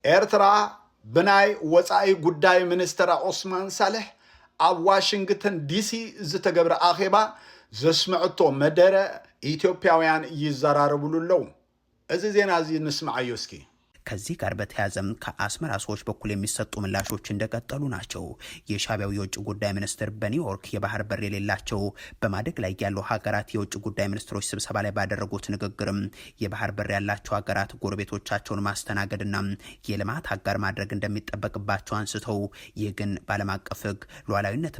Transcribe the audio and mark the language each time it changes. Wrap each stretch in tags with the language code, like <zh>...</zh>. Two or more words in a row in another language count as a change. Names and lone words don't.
<ti>ኤርትራ ብናይ ወፃኢ ጉዳይ ሚኒስትር ዑስማን ሳልሕ ኣብ ዋሽንግተን ዲሲ ዝተገብረ ኣኼባ ዘስምዕቶ መደረ ኢትዮጵያውያን ይዘራረቡሉ ኣለዉ። እዚ ዜና እዚ ንስማዓዮ እስኪ።</ti> <am>ከዚህ ጋር በተያያዘም ከአስመራ ሰዎች በኩል የሚሰጡ ምላሾች እንደቀጠሉ ናቸው። የሻቢያው የውጭ ጉዳይ ሚኒስትር በኒውዮርክ የባህር በር የሌላቸው በማደግ ላይ ያሉ ሀገራት የውጭ ጉዳይ ሚኒስትሮች ስብሰባ ላይ ባደረጉት ንግግርም የባህር በር ያላቸው ሀገራት ጎረቤቶቻቸውን ማስተናገድና የልማት አጋር ማድረግ እንደሚጠበቅባቸው አንስተው ይህ ግን በዓለም አቀፍ ሕግ ሉዓላዊነትን</am>